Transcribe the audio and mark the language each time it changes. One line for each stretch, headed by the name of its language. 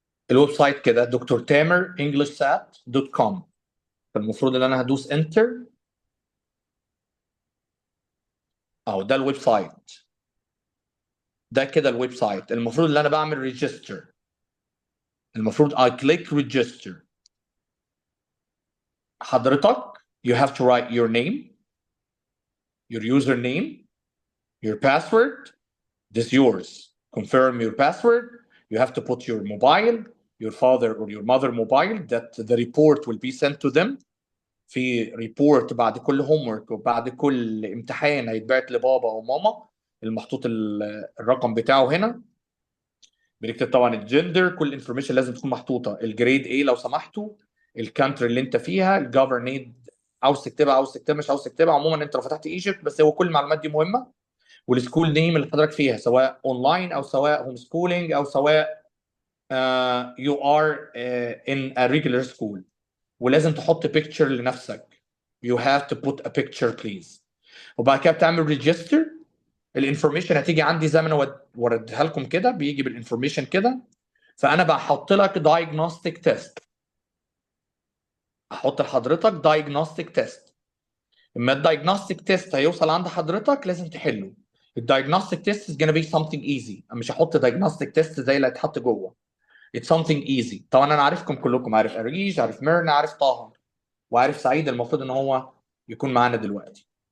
Arabic: الويب سايت كده دكتور تامر englishsat.com. فالمفروض ان انا هدوس انتر. اهو ده الويب سايت. ده كده الويب سايت. المفروض ان انا بعمل ريجستر. المفروض
English: I click register.
Arabic: حضرتك
English: you have to write your name, your username, your password. This is yours. Confirm your password. You have to put your mobile, your father or your mother mobile that the report will be sent to them.
Arabic: في ريبورت بعد كل هوم ورك وبعد كل امتحان هيتبعت لبابا او ماما. المحطوط الرقم بتاعه هنا. بنكتب طبعا الجندر، كل الانفورميشن لازم تكون محطوطه. الجريد ايه لو سمحتوا، الكانتري اللي انت فيها، الجفرنيد عاوز تكتبها عاوز تكتبها مش عاوز تكتبها. عموما انت لو فتحت ايجيبت بس، هو كل المعلومات دي مهمه. والسكول نيم اللي حضرتك فيها، سواء اونلاين او سواء هوم سكولينج او سواء
English: You are in a regular school.
Arabic: ولازم تحط بيكتشر لنفسك.
English: You have to put a picture please.
Arabic: وبعد كده بتعمل ريجستر. الانفورميشن هتيجي عندي زي ما انا وردها لكم كده، بيجي بالانفورميشن كده. فانا بحط لك diagnostic test. احط لحضرتك diagnostic test. اما الدايجنوستيك تيست هيوصل عند حضرتك لازم تحله.
English: الدايجنوستيك test is gonna be something easy.
Arabic: انا مش هحط diagnostic تيست زي اللي هيتحط جوه.
English: It's something easy.
Arabic: طبعا انا عارفكم كلكم، عارف اريج، عارف ميرنا، عارف طه، وعارف سعيد. المفروض ان هو يكون معانا دلوقتي.